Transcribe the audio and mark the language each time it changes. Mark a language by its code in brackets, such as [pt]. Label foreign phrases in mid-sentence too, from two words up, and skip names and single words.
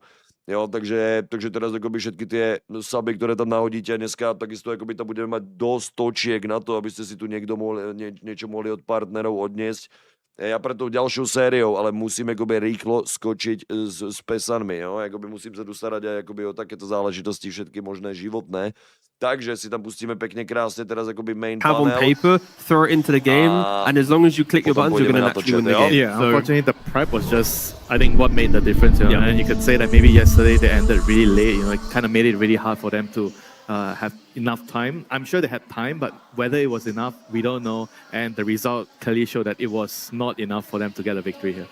[sk] Jo, takže teraz akoby všetky tie suby, ktoré tam nahodíte dneska, takisto akoby tam budeme mať dosť točiek na to, aby ste si tu niečo mohli od partnerov odniesť. Ja pred tou ďalšou sériou, ale musím akoby rýchlo skočiť s pesanmi, jo? Akoby musím sa tu starať aj akoby o takéto záležitosti všetky možné životné. Takže si tam pustíme pekne krásne teraz akoby main have panel. [en] On paper, throw it into the game, and as long as you click your buttons, you're going to naturally win the game. Yeah, unfortunately the prep was just, I think, what made the difference. You know? And you could say that maybe yesterday they ended really late. You know, it kind of made it really hard for them to have enough time. I'm sure they had time, but whether it was enough, we don't know. And the result clearly showed that it was not enough for them to get a victory here.